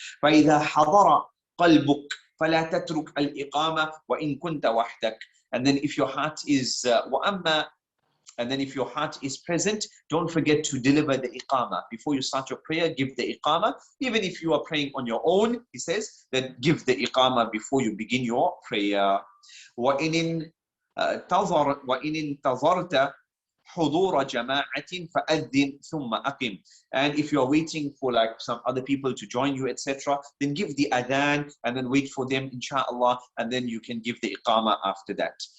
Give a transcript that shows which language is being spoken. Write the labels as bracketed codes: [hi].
[ar] فَإِذَا حَضَرَ قَلْبُكَ فَلَا تَتْرُكْ الْإِقَامَةِ وَإِن كُنْتَ وَحْدَكَ. [en] And then if your heart is وَأَمَّا, and then if your heart is present, don't forget to deliver the iqamah. Before you start your prayer, give the iqamah. Even if you are praying on your own, he says, that give the iqamah before you begin your prayer. [ar] وَإِنِ انتظرت حضور جماعة فأذن ثم أقم. [en] And if you're waiting for like some other people to join you, etc., then give the adhan and then wait for them, inshallah, and then you can give the iqamah after that.